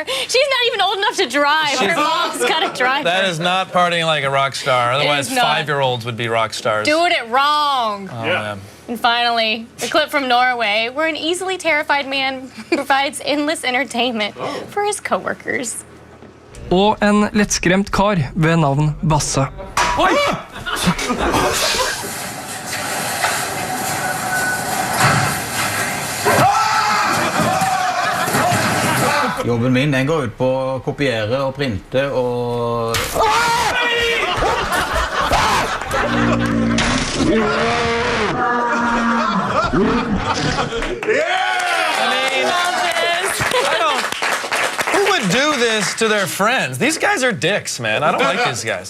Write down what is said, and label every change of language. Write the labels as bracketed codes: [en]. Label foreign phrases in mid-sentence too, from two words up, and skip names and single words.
[en] She's not even old enough to drive. Her mom's got to drive That her. is not partying like a rock star. Otherwise, not. 5-year-olds would be rock stars. Doing it wrong. Oh, Yeah. man. And finally, a clip from Norway, where an easily terrified man provides endless entertainment for his coworkers. [no] Og en lettskremt kar ved navn Basse. Jobben min den går ut på å kopiere og printe og [en] Who would do this to their friends? These guys are dicks, man. I don't like these guys.